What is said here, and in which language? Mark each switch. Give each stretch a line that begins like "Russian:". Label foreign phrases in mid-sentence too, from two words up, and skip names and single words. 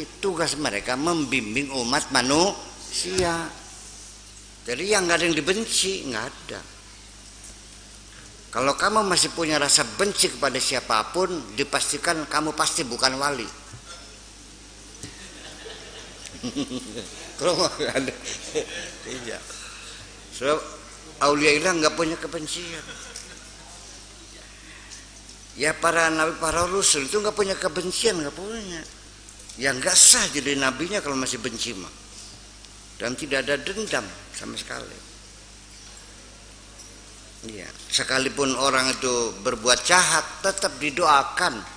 Indonesian: Tugas mereka membimbing umat manusia. Jadi yang nggak ada yang dibenci, nggak ada. Kalau kamu masih punya rasa benci kepada siapapun, dipastikan kamu pasti bukan wali. Kalau ada, iya. So, auliaillah nggak punya kebencian. Ya para nabi, para rasul itu nggak punya kebencian, nggak punya. Ya nggak sah jadi nabinya kalau masih benci mah. Dan tidak ada dendam sama sekali. Iya, sekalipun orang itu berbuat jahat tetap didoakan.